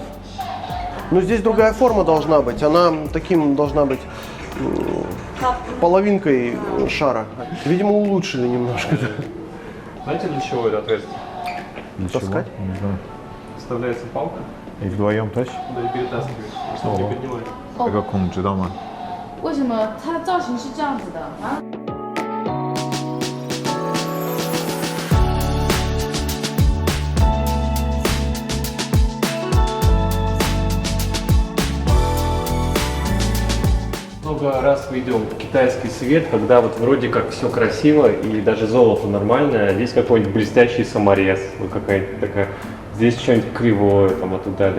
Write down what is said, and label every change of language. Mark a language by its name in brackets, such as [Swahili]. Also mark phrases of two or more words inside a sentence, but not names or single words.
[Russian] Ну здесь другая форма должна быть. Она таким должна быть половинкой шара. Видимо, улучшили немножко. Знаете, для чего это отверстие? Для чего? Таскать? Не знаю. Вставляется палка, И вдвоем тащишь? да и перетаскиваешь, чтобы не Ого. поднимали. О каком джедама? [Chinese] 为什么它的造型是这样子的啊？ [Russian] Много раз мы идем в китайский свет, когда вот вроде как все красиво и даже золото нормальное, а здесь какой-нибудь блестящий саморез, ну какая-то такая, здесь что-нибудь кривое там и так далее.